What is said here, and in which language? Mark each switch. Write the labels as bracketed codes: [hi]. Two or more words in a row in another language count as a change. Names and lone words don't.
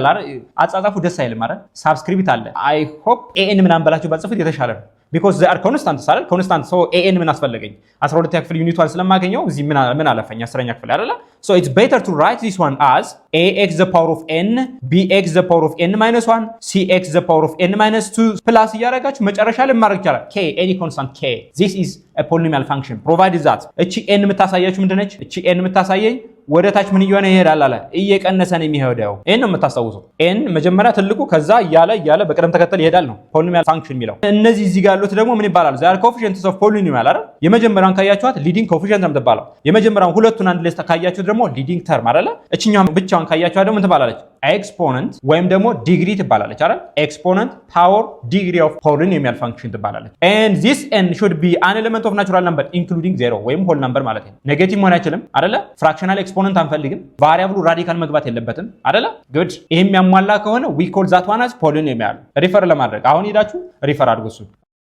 [am] አይደል አጻጻፉ ደስ አይልም አይደል ሳብስክሪፕት አለ [en] I hope an [am] ምናምን በላችሁ ባጽፉት የተሻለ ነው [en] because they are constants [am] አይደል constant so an ምን አስፈልገኝ 12ኛ ክፍል ዩኒቷን ስለማገኘው እዚህ ምን አለፈኝ 10ኛ ክፍል አይደል so [en] it's better to write this one as ax the power of n bx the power of n minus 1 cx the power of n minus 2 plus [am] እያደረጋችሁ መጨረሻ ላይ ማድረግ ይቻላል [en] k any constant k this is a polynomial function provided that [am] እቺ n የምታሳያችሁ ምንድነች እቺ n የምታሳየኝ ወደ ታች ምን እየሆነ ይሄዳል አለ እየቀነሰ ነው የሚሄደው n ነው የምታስታውሰው n መጀመሪያ ትልቁ ከዛ እያለ በቅደም ተከተል ይሄዳል ነው [en] polynomial function [am] የሚለው እነዚህ እዚህ ጋር ያሉት ደግሞ ምን ይባላሉ [en] they are coefficients of polynomial [am] አይደል የመጀመሪያውን ካያችኋት [en] leading coefficient [am] ነው የምትባለው የመጀመሪያውን ሁለቱን አንድ ላይ ካያችሁት ደግሞ [en] leading term [am] አይደል እቺኛው ብቻውን ብቻውን ካያችሁ ደግሞ ምን ትባላለች? ኤክስፖነንት ወይም ደግሞ ዲግሪ ትባላለች አይደል? [en] exponent power degree of polynomial function [am] ትባላለች። [en] and this n should be an element of natural number including 0 [am] ወይም [en] whole number [am] ማለት ነው። ኔጌቲቭ መሆን አይችልም አይደለ? [en] fractional exponent [am] አንፈልግም። ቫሪያብሉ ራዲካል መግባት የለበትም አይደለ? ጉድ። ይሄም ያሟላ ከሆነ [en] we call that one as polynomial። [am] ሪፈር ለማድረግ አሁን ሄዳችሁ ሪፈር አድርጉ እሱ